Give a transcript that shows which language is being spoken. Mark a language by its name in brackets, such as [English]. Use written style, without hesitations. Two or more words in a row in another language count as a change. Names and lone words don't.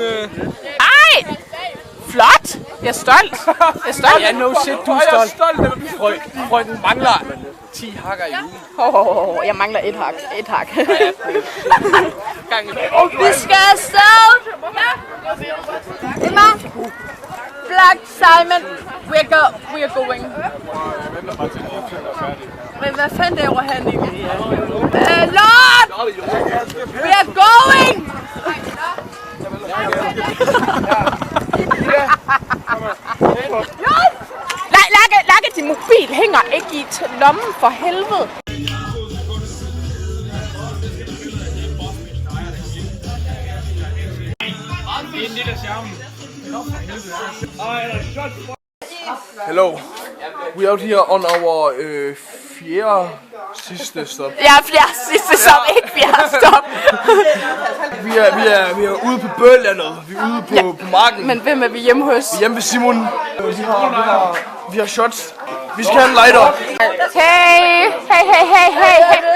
[Danish] Ej! Flot! Jeg er stolt. Ja, [English] no shit, [Danish] du er stolt. Frøken mangler 10 hakker i ugen. Jeg mangler et hak. Vi skal afsted! Emma! Black Simon! [English] We are going. [Danish] Men hvad fanden laver han egentlig? [English] Lord! We are going! [Danish] Lærke, din mobil hænger ikke i lommen for helvede. [English] Hello. We out here on our [Danish] fjerde sidste stop. Ja, fjerde sidste stop, ikke fjerde stop. Vi er ude på Bøllandet. Vi er ude på marken. Men hvem er vi hjemme hos? Vi er hjemme ved Simon. Vi har shots. Vi skal have en lighter.